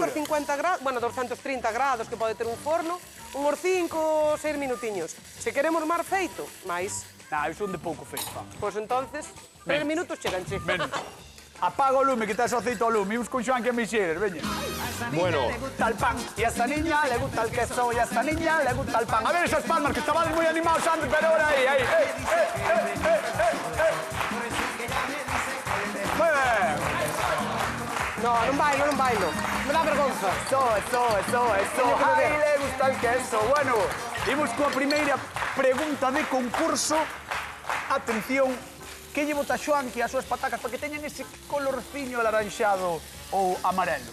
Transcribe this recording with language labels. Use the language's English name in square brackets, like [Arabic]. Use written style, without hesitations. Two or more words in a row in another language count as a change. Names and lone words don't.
[Galician] 250 grados, bueno, 230 grados que pode ter un forno, uns 5 ou 6 minutiños. Se queremos mar feito, máis. Nah, eu son de pouco feito, pa. Pois entonces, 3 Menos. minutos cheganche. Menos. Apaga o lume, que estás o aceite ao lume. Imos con Xoan que a mexeres, veña. [Spanish] Bueno, Le gusta el pan y a esta niña le gusta el queso y a esta niña le gusta el pan. A ver esas palmas, que estaban muy animados antes, pero ahora ahí. Muy bien. No, [Galician] non bailo, non bailo. Me dá vergonza. [Spanish] Eso. Ay, le gusta el queso. [Galician] Bueno, imos coa primeira pregunta de concurso. Atención, que lle bota Xoan que as súas patacas para que teñan ese colorciño alaranxado ou amarelo?